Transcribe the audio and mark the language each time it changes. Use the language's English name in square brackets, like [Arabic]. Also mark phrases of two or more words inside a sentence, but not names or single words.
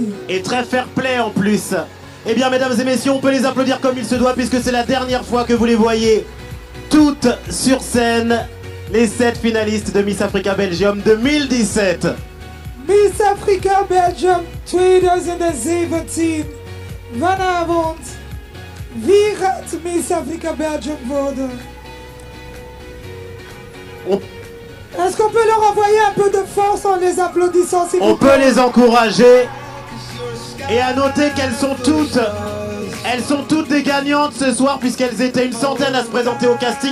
[French] Et très fair-play en plus. Eh bien, mesdames et messieurs, on peut les applaudir comme il se doit puisque c'est la dernière fois que vous les voyez toutes sur scène. Les 7 finalistes de Miss Africa Belgium 2017. Miss Africa Belgium 2017. [Dutch] Vanavond. Wie gaat Miss Africa Belgium worden? [French] Est-ce qu'on peut leur envoyer un peu de force en les applaudissant, s'il vous plaît? On peut les encourager. Et à noter qu'elles sont toutes des gagnantes ce soir puisqu'elles étaient une centaine à se présenter au casting.